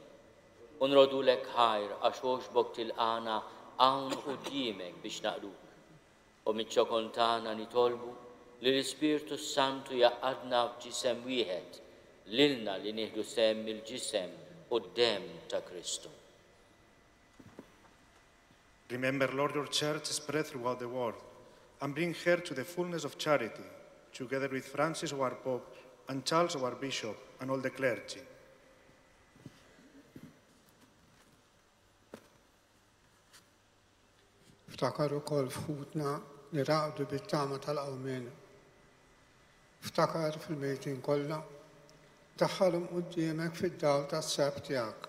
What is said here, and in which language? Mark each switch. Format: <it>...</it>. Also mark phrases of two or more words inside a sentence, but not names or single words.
<mt>U nrodulek ħajr għax għoxbok tilqana hawn quddiemek biex naqruk. U miċ-ċokon tagħna nitolbu li l-Ispirtu Santu jaqadna f'ġisem wieħed lilna li nieħdu sehem mill-ġisem u d-dem ta' Kristu.</mt> <en>Remember, Lord, your church spread throughout the world and bring her to the fullness of charity, together with Francis, our Pope, and Charles, our Bishop, and all the clergy.</en> <mt>Ftakar ukoll f'ħutna li raqdu bit-tama tal-qawmien. Ftakar fil-mejtin kollha, daħħalhom quddiemek fid-dawl tas-seb tiegħek.</mt>